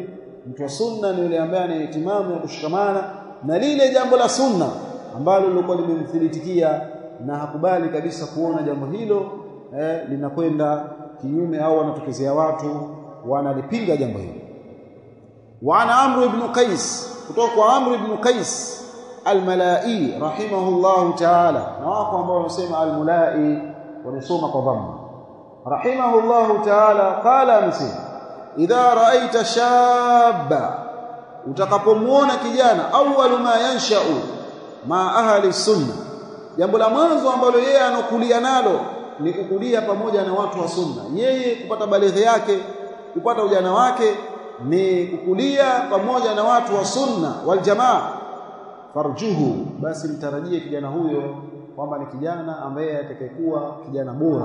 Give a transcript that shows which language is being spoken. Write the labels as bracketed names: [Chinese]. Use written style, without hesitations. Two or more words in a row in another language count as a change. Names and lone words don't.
[Swahili] Mtu wa sunna ni yule ambaye ana ihtimamu ya kushikamana na lile jambo la sunna ambalo lilikuwa limemthibitikia, na hakubali kabisa kuona jambo hilo linakwenda kinyume au wanatokezea watu wanalipinga jambo hilo. [Arabic] وعن [Swahili] Amr ibn Qais, kutoka kwa Amr ibn Qais al-Malai [Arabic] رحمه الله تعالى, [Swahili] na wako ambao wanasema al-Mulai wanasoma kwa dhamma, [Arabic] رحمه الله تعالى, قال أمس إذا رأيت شابا, [Swahili] utakapomuona kijana, [Arabic] أول ما ينشأ مع أهل السنة, [Swahili] jambo la mwanzo ambalo yeye anokulia nalo ni kukulia pamoja na watu wa sunna. Yeye kupata balighi yake, kupata ujana wake ni kukulia pamoja na watu wa [Arabic] السنة والجماعة, [Swahili] farjuhu, basi mtarajie kijana huyo kwamba ni kijana ambaye atakayekuwa kijana bora.